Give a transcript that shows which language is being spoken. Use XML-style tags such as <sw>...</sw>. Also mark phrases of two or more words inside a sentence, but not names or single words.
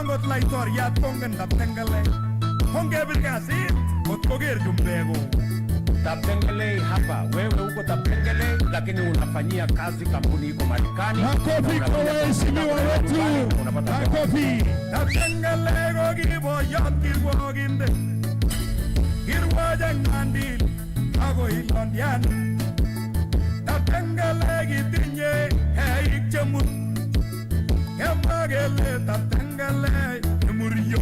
<kln>laitoriat kongen Taptengelei. Hongebir kasit kot koker chumbeko.</kln> <sw>Taptengelei hapa, wewe uko Taptengelei lakini unafanyia kazi kampuni iko Marekani. Makofi kwa waheshimiwa wetu. Makofi.</sw> <kln>Taptengelei ko kiboyot kirwogindet. Kirwoje ng'andil akoi Londian. Taptengelei kitinye eik chemur. Kemwa kele Taptengelei nemuryo.</kln>